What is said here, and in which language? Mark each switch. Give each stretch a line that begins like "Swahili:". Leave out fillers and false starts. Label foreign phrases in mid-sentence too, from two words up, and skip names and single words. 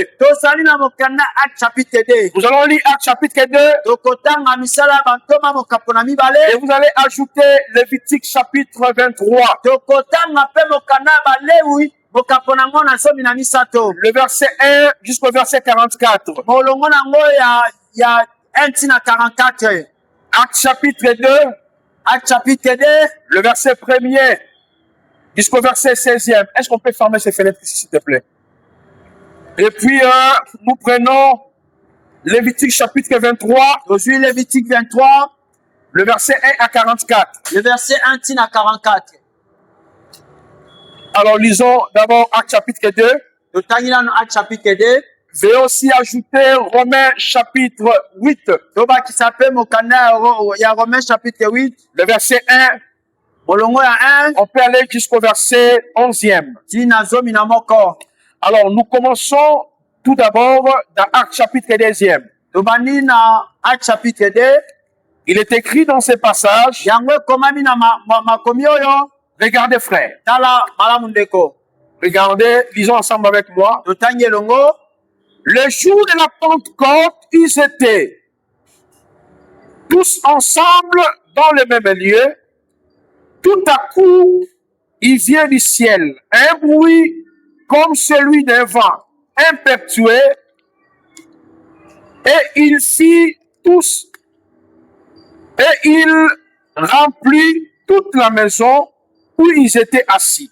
Lingala: tozali na mokanda
French: Acte chapitre
Lingala: 2.
French: Nous allons lire Actes chapitre 2
Lingala: tokotanga misala ya bantoma mokapo na et mibale.
French: vous allez ajouter Lévitique chapitre 23,
Lingala: tokotanga mpe mokanda ya balewi mokapo nango na zomi na misato
French: le verset 1 jusqu'au verset 44.
Lingala: molongo nango ya 1 ntina 44.
French: Actes chapitre 2, Acte chapitre 2 le verset 1er jusqu'au verset 16e. Est-ce qu'on peut fermer ces fenêtres ici, s'il te plaît? Et puis, nous prenons Lévitique chapitre 23,
Lingala: tozwi Lévitique 23
French: le verset 1 à 44. le verset 1 ntina 44. Alors, lisons d'abord Actes chapitre 2.
Lingala: totangi nano
French: Acte chapitre
Lingala: 2.
French: Veuillez aussi ajouter Romains chapitre 8,
Lingala: tobakisa mpe mokanda ya
French: Romains chapitre
Lingala: 8
French: le verset 1.
Lingala: molongo ya 1
French: On peut aller jusqu'au verset 11e.
Lingala: ntina zomi na moko.
French: Alors, nous commençons tout d'abord dans Actes chapitre 2.
Lingala: tobandi na
French: Acte chapitre
Lingala: 2.
French: Il est écrit dans ce passage,
Lingala: yango ekomami na makomi oyo.
French: regardez frères,
Lingala: Tala malamu ndeko.
French: regardez, lisons ensemble avec moi.
Lingala: Totangi elongo.
French: Le jour de la Pentecôte, ils étaient tous ensemble dans le même lieu. Tout à coup, il vient du ciel un bruit comme celui d'un vent impétueux et il fit tous et il remplit toute la maison où ils étaient assis.